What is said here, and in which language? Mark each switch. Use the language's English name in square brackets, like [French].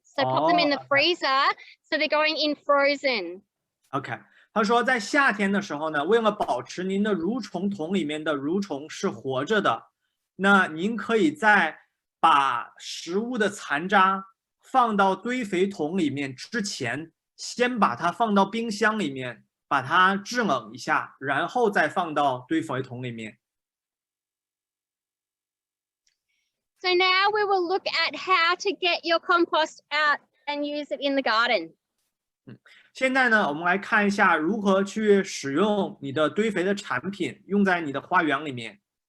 [English] So pop them in the freezer, so they're going in frozen. [Chinese] OK， 他说在夏天的时候呢，为了保持您的蠕虫桶里面的蠕虫是活着的，那您可以在把食物的残渣放到堆肥桶里面之前，先把它放到冰箱里面，把它制冷一下，然后再放到堆肥桶里面。 [English] So now we will look at how to get your compost out and use it in the garden. [Chinese] 现在呢，我们来看一下如何去使用你的堆肥的产品，用在你的花园里面。